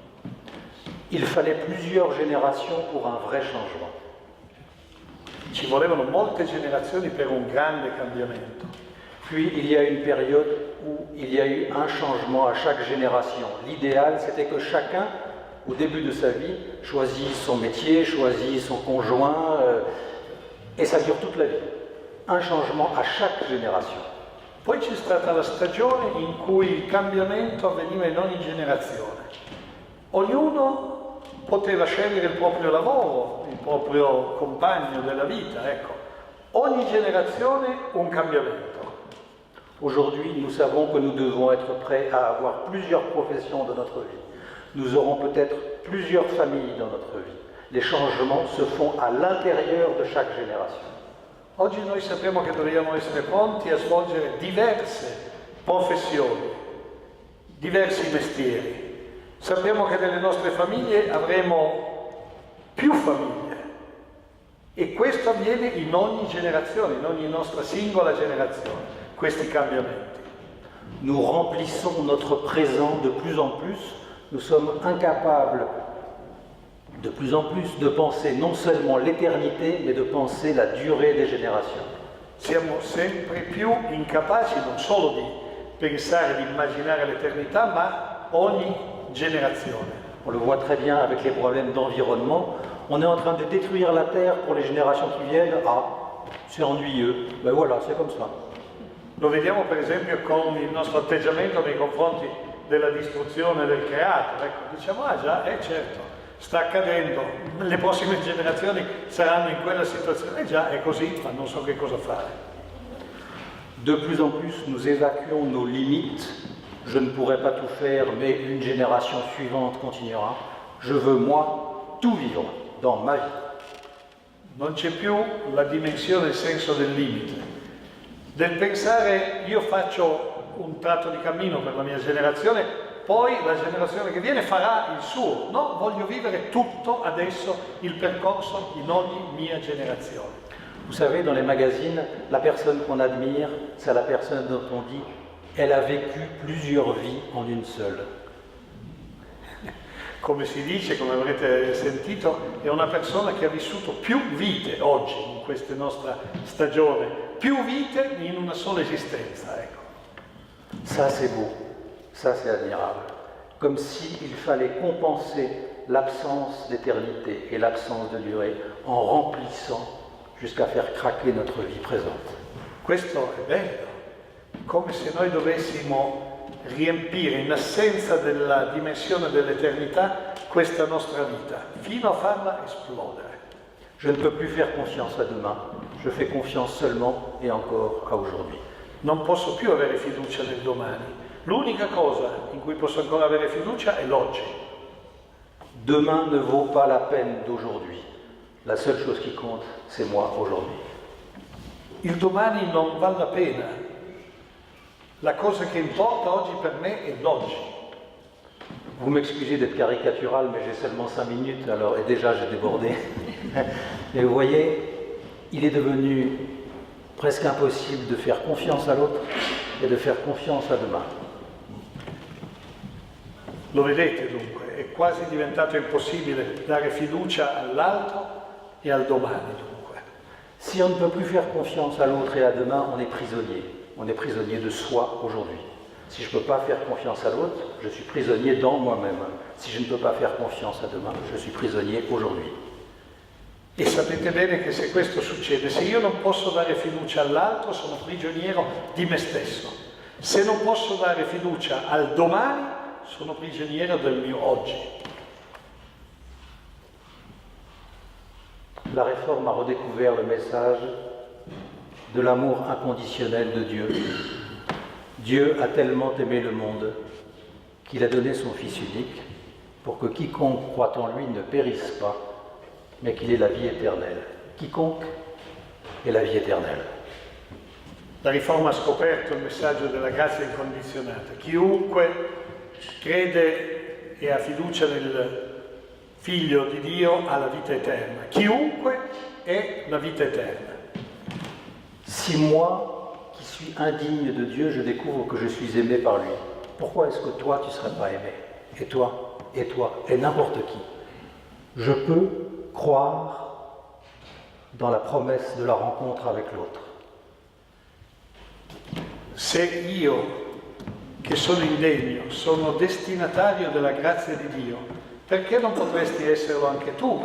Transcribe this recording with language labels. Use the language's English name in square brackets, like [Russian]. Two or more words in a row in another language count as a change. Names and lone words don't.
[French] Il fallait plusieurs générations pour un vrai changement. [Italian] Ci volevano molte generazioni per un grande cambiamento. [French] Puis il y a une période où il y a eu un changement à chaque génération. L'idéal, c'était que chacun, au début de sa vie, choisisse son métier, choisisse son conjoint, et ça dure toute la vie. Un changement à chaque génération. [Italian] Poi c'è stata la stagione in cui il cambiamento avveniva in ogni generazione. Ognuno poteva scegliere il proprio lavoro, il proprio compagno della vita, ecco. Ogni generazione un cambiamento. [French] Aujourd'hui, nous savons que nous devons être prêts à avoir plusieurs professions dans notre vie. Nous aurons peut-être plusieurs familles dans notre vie. Les changements se font à l'intérieur de chaque génération. [Italian] Oggi noi sappiamo che dobbiamo essere pronti a svolgere diverse professioni, diversi mestieri. Sappiamo che nelle nostre famiglie avremo più famiglie e questo avviene in ogni generazione, in ogni nostra singola generazione. Questi cambiamenti. [French] Nous remplissons notre présent de plus en plus. Nous sommes incapables de plus en plus de penser non seulement l'éternité, mais de penser la durée des générations. [Italian] Siamo sempre più incapaci non solo di pensare, di immaginare l'eternità, ma ogni generazione. [French] On le voit très bien avec les problèmes d'environnement. On est en train de détruire la Terre pour les générations qui viennent. Ah, c'est ennuyeux. Ben voilà, c'est comme ça. [Italian] Lo vediamo per esempio con il nostro atteggiamento nei confronti della distruzione del creato. Ecco, diciamo, ah già, certo, sta accadendo, le prossime generazioni saranno in quella situazione, già è così, ma non so che cosa fare. [French] De plus en plus, nous évacuons nos limites. Je ne pourrai pas tout faire, mais une génération suivante continuera. Je veux, moi, tout vivre dans ma vie. [Italian] Non c'è più la dimensione, il senso del limite, del pensare io faccio un tratto di cammino per la mia generazione, poi la generazione che viene farà il suo. No, voglio vivere tutto adesso, il percorso in ogni mia generazione. [French] Vous savez, dans les magazines, la personne qu'on admire, c'est la personne dont on dit elle a vécu plusieurs vies en une seule. [Italian] Come si dice, come avrete sentito, è una persona che ha vissuto più vite oggi, in questa nostra stagione, più vite in una sola esistenza, ecco. [French] Ça c'est beau, ça c'est admirable. Comme s'il fallait compenser l'absence d'éternité et l'absence de durée en remplissant jusqu'à faire craquer notre vie présente. [Italian] Questo è bello, come se noi dovessimo riempire in assenza della dimensione dell'eternità questa nostra vita, fino a farla esplodere. [French] Je ne peux plus faire confiance à demain, je fais confiance seulement et encore à aujourd'hui. [Italian] Non posso più avere fiducia nel domani, l'unica cosa in cui posso ancora avere fiducia è l'oggi. [French] Demain ne vaut pas la peine d'aujourd'hui. La seule chose qui compte, c'est moi aujourd'hui. [Italian] Il domani non vale la pena. La cosa che importa oggi per me è l'oggi. [French] Vous m'excusez d'être caricatural, mais j'ai seulement 5 minutes, alors, et déjà j'ai débordé. Mais vous voyez, il est devenu presque impossible de faire confiance à l'autre et de faire confiance à demain. [Italian] Lo vedete dunque, è quasi diventato impossibile dare fiducia all'altro e al domani dunque. [French] Si on ne peut plus faire confiance à l'autre et à demain, on est prisonnier. On est prisonnier de soi aujourd'hui. Si je ne peux pas faire confiance à l'autre, je suis prisonnier dans moi-même. Si je ne peux pas faire confiance à demain, je suis prisonnier aujourd'hui. [Italian] E sapete bene che se questo succede, se io non posso dare fiducia all'altro, sono prigioniero di me stesso. Se non posso dare fiducia al domani, sono prigioniero del mio oggi. [French] La Réforme a redécouvert le message de l'amour inconditionnel de Dieu. Dieu a tellement aimé le monde qu'il a donné son Fils unique pour que quiconque croit en lui ne périsse pas, mais qu'il ait la vie éternelle. Quiconque ait la vie éternelle. [Italian] La riforma ha scoperto il messaggio della grazia incondizionata. Chiunque crede e ha fiducia nel Figlio di Dio ha la vita eterna. Chiunque è la vita eterna. [French] Si moi, qui suis indigne de Dieu, je découvre que je suis aimé par lui, pourquoi est-ce que toi, tu ne serais pas aimé? Et toi, et n'importe qui. Je peux croire dans la promesse de la rencontre avec l'autre. [Italian] Se io, che sono indegno, sono destinatario della grazia di Dio, perché non potresti esserlo anche tu?